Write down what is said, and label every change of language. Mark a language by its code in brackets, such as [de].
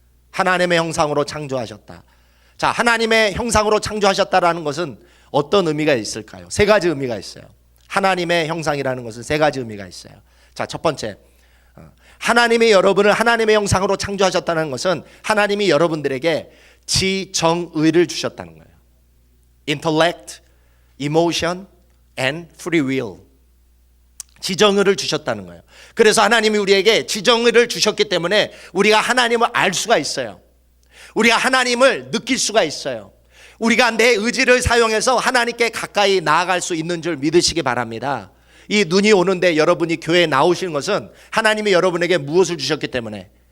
[ko] 하나님의 형상으로 창조하셨다. 자, 하나님의 형상으로 창조하셨다라는 것은 어떤 의미가 있을까요? 세 가지 의미가 있어요. 하나님의 형상이라는 것은 세 가지 의미가 있어요. 자, 첫 번째, 하나님이 여러분을 하나님의 형상으로 창조하셨다는 것은 하나님이 여러분들에게 지정의를 주셨다는 거예요. [en] Intellect, emotion, and free will. [ko] 지정의를 주셨다는 거예요. 그래서 하나님이 우리에게 지정의를 주셨기 때문에 우리가 하나님을 알 수가 있어요. 우리가 하나님을 느낄 수가 있어요. 우리가 내 의지를 사용해서 하나님께 가까이 나아갈 수 있는 줄 믿으시기 바랍니다. 이 눈이 오는데 여러분이 교회에 나오시는 것은 하나님이 여러분에게 무엇을 주셨기 때문에?